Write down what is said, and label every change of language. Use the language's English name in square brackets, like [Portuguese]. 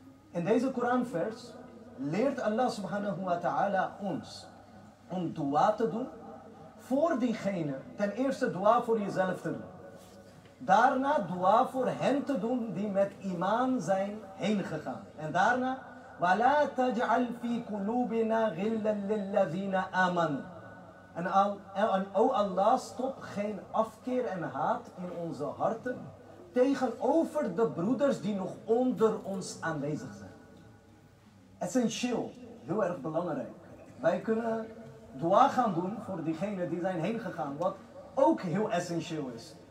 [Dutch] In deze Koranvers leert Allah subhanahu wa ta'ala ons om dua te doen voor diegenen. Ten eerste dua voor jezelf te doen. Daarna dua voor hen te doen die met iman zijn heen gegaan. En daarna [Arabic] وَلَا تَجْعَلْ فِي قُلُوبِنَا غِلًّا لِلَّذِينَ آمَنُوا. [Dutch] En o Allah, stop geen afkeer en haat in onze harten tegenover de broeders die nog onder ons aanwezig zijn. Essentieel, heel erg belangrijk. Wij kunnen dua gaan doen voor diegenen die zijn heen gegaan, wat ook heel essentieel is.